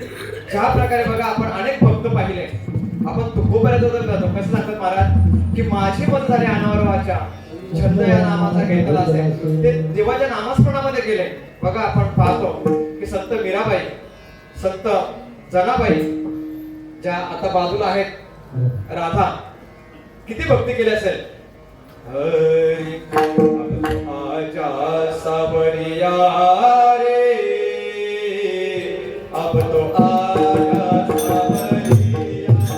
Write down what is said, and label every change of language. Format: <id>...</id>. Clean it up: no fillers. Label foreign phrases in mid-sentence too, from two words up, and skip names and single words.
<mr>ज्या प्रकारे बघा आपण अनेक भक्त पाहिले. आपण तुकोबऱ्यात जातो कसं सांगतात महाराज की माझी मन झाली अनावर वाचा छंद या नामाचा घेतला असेल ते देवाच्या नामस्मरणामध्ये गेले. बघा आपण पाहतो की संत मीराबाई संत जनाबाई ज्या आता बाजूला आहेत राधा किती भक्ती केली असेल.</mr> <hi>हरी आजा सावरिया रे अब तो आजा सावरिया</hi>